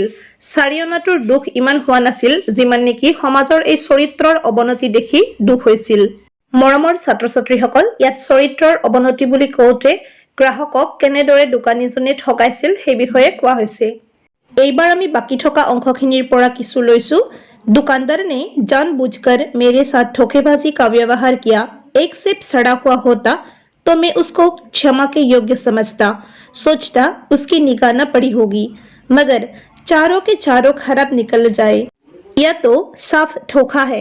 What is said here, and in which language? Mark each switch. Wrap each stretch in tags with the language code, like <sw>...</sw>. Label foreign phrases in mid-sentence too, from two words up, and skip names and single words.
<as>4 অনাটোৰ দুখ ইমান হোৱা নাছিল যিমান নেকি সমাজৰ এই চৰিত্ৰৰ অৱনতি দেখি দুখ হৈছিল। মৰমৰ ছাত্ৰ-ছাত্ৰীসকল, ইয়াত চৰিত্ৰৰ অৱনতি বুলি কওঁতে গ্ৰাহকক কেনেদৰে দোকানীজনে ঠগাইছিল সেই বিষয়ে কোৱা হৈছে। এইবাৰ আমি বাকি থকা অংশখিনিৰ পৰা কিছু লৈছো।</as> <hi>दुकानदार ने जानबूझकर मेरे साथ धोखेबाजी का व्यवहार किया। एक सेब सड़ा हुआ होता तो मैं उसको क्षमा के योग्य समझता, सोचता उसकी निगाह न पड़ी होगी, मगर चारों के चारों खराब निकल जाए, यह तो साफ धोखा है।</hi>